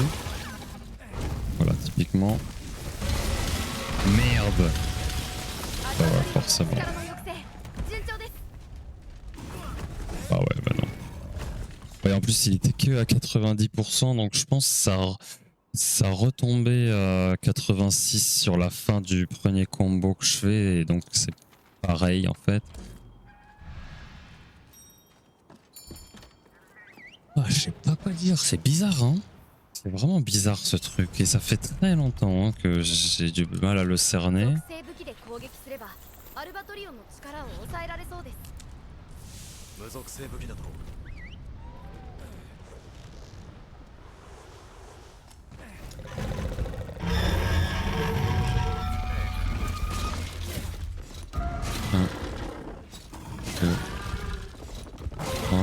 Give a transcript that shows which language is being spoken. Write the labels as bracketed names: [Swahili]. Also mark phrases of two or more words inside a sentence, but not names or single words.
[French] Voilà typiquement. Merde. Bah ouais forcément. [Japanese] 力の抑制順調です。 [French] Ah ouais bah non. Ouais, en plus il était que à 90% donc je pense que ça retombait à 86 sur la fin du premier combo que je fais et donc c'est pareil en fait. Ah, je sais pas quoi dire, c'est bizarre hein. C'est vraiment bizarre ce truc et ça fait très longtemps hein, que j'ai du mal à le cerner. [Japanese] 属性武器で攻撃すればアルバトリオンの力を抑えられそうです。無属性武器だと 1, 2, 3.